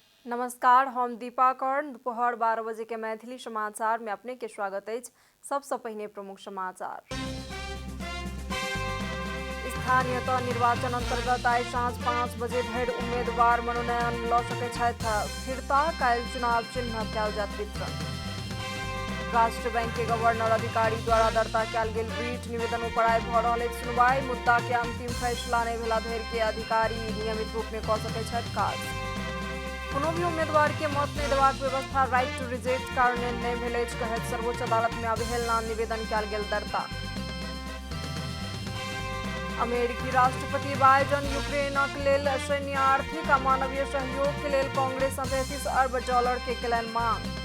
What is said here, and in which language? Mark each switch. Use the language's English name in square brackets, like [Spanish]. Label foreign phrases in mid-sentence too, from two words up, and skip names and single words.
[Maithili] नमस्कार, हम दीपा कर्ण। दोपहर 12 बजे के मैथिली समाचार में अपने के स्वागत है। सबसे पहले प्रमुख समाचार। स्थानीय तह निर्वाचन अंतर्गत आई साँझ 5 बजे धरि उम्मीदवार मनोनयन लऽ सकैत छथि। फिरता काल्हि चुनाव चिन्ह कयल जायत वितरण। राष्ट्र बैंक के गवर्नर अधिकारी द्वारा दर्ता कयल गेल रीट निवेदन पर आइ भऽ रहल अछि सुनवाई। मुद्दा के अंतिम फैसला नहि भेला धरि के अधिकारी नियमित रूप में कऽ सकैत छथि काज। कोनो भी उम्मीदवार के मत नहीं देबाक व्यवस्था राइट टू रिजेक्ट कार्यान्वयन नहीं भेल अछि कहैत सर्वोच्च अदालत में अवहेलना निवेदन कयल गेल दर्ता। अमेरिकी राष्ट्रपति बाइडन यूक्रेनक लेल सैन्य आर्थिक आ मानवीय सहयोग के लेल कांग्रेस सँ $33 अरब के केलनि मांग।